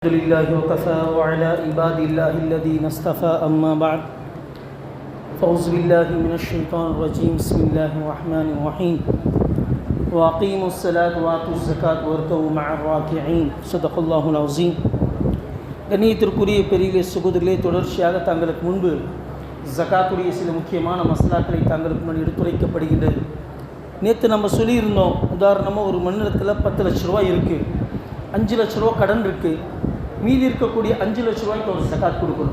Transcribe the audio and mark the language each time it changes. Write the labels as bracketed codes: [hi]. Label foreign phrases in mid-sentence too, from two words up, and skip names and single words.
[ar] الحمد لله وكفى وعلى عباد الله الذين اصطفى أما بعد فأعوذ بالله من الشيطان الرجيم بسم الله الرحمن الرحيم وأقيموا الصلاة وآتوا الزكاة واركعوا مع الراكعين صدق الله العظيم. [ta] கண்ணியத்திற்குரிய பெரிய சகோதரர்களே, தொடர்ச்சியாக தங்களுக்கு முன்பு ஜகாத்துடைய சில முக்கியமான மசாலாக்களை தங்களுக்கு முன்னாடி எடுத்துரைக்கப்படுகின்றது. நேற்று நம்ம சொல்லியிருந்தோம், உதாரணமாக ஒரு மண்ணிடத்தில் 10 லட்ச ரூபா இருக்குது, 5 லட்ச ரூபா கடன் இருக்குது, மீதி இருக்கக்கூடிய 5 லட்ச ரூபாய்க்கு ஒரு ஜகாத் கொடுக்கணும்.